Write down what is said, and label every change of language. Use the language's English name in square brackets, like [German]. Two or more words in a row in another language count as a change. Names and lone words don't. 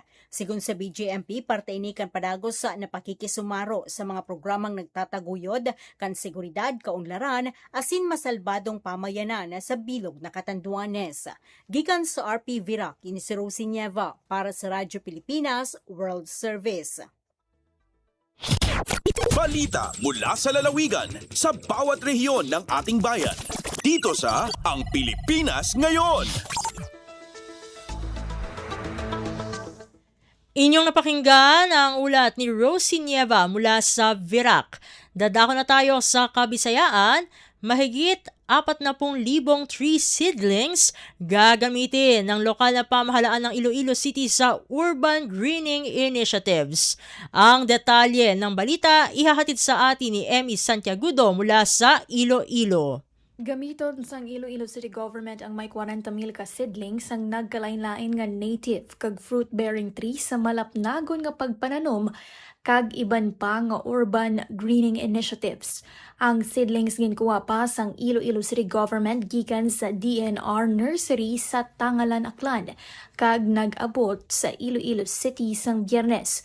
[Bikol] Sigun sa BJMP, parte ini kan padagos sa napakikisumaro sa mga programang nagtataguyod kan seguridad, kaunlaran asin masalbadong pamayanan sa bilog na Catanduanes. Gikan sa RP VIRAC, ini si Rosie Nieva para sa Radyo Pilipinas World Service. [Filipino] Balita mula sa lalawigan sa bawat rehiyon ng ating bayan. Dito sa Ang Pilipinas Ngayon. Inyong napakinggan ang ulat ni Rosie Nieva mula sa VIRAC. Dadako na tayo sa Kabisayaan. Mahigit 40,000 [English] tree seedlings [Filipino] gagamitin ng lokal na pamahalaan ng Iloilo City sa [English] Urban Greening Initiatives. [Filipino] Ang detalye ng balita ihahatid sa atin ni Emmy Santiagudo mula sa Iloilo. [Hiligaynon] Gamiton sang Iloilo City Government ang may 40,000 ka seedlings ang nagkalain-lain nga native kag [English] fruit-bearing trees [Hiligaynon] sa malapnagon nga pagpananom kag iban pa nga [English] urban greening initiatives. [Hiligaynon] Ang seedlings ginkuha pa sang Iloilo City Government gikan sa DNR Nursery sa Tangalan, Aklan kag nag-abot sa Iloilo City sang Biyernes.